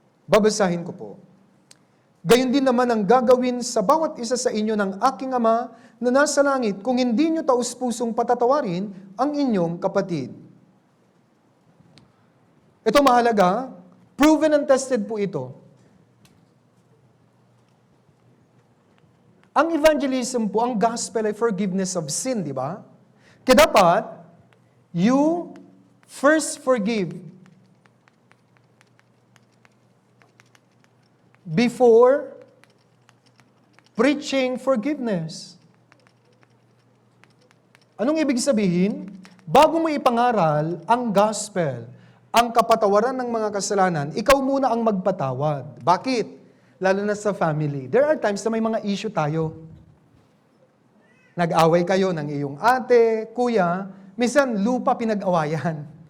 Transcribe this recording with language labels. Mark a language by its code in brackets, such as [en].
[tl] Babasahin ko po. Gayon din naman ang gagawin sa bawat isa sa inyo ng aking Ama na nasa langit kung hindi nyo taus-pusong patatawarin ang inyong kapatid. Ito mahalaga, [en] proven and tested [tl] po ito. Ang evangelism po, ang gospel ay forgiveness of sin, di ba? [en] Kaya dapat, you first forgive before preaching forgiveness. [tl] Anong ibig sabihin? Bago mo ipangaral ang gospel, ang kapatawaran ng mga kasalanan, ikaw muna ang magpatawad. Bakit? Lalo na sa family. [en] There are times [tl] na may mga issue tayo. Nag-away kayo ng iyong ate, kuya, minsan lupa pinag-awayan.